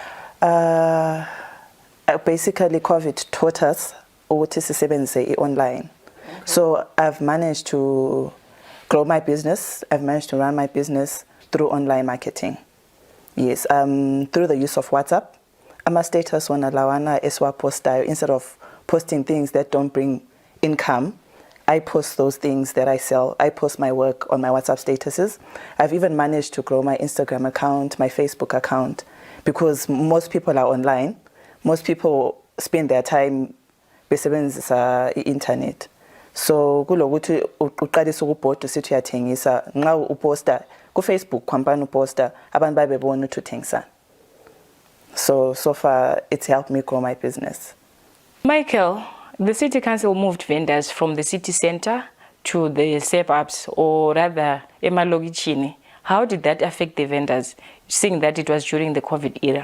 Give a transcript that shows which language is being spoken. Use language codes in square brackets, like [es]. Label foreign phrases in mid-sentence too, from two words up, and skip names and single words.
[en] Basically, COVID taught us what is online. So I've managed to grow my business. I've managed to run my business through online marketing. Yes, through the use of WhatsApp. I'm a status on a lawana eswa poster. Instead of posting things that don't bring income, I post those things that I sell. I post my work on my WhatsApp statuses. I've even managed to grow my Instagram account, my Facebook account, because most people are online. Most people spend their time besebenzisa internet. [nd] So kulokuthi uqalisa ukubhoda sithi uyathengisa nxa uposta ku Facebook kwambani uposta abantu babebona ukuthi uthengisa. [en] So far it's helped me grow my business. Michael, the city council moved vendors from the city center to the suburbs, or rather emalokichini. How did that affect the vendors, seeing that it was during the COVID era?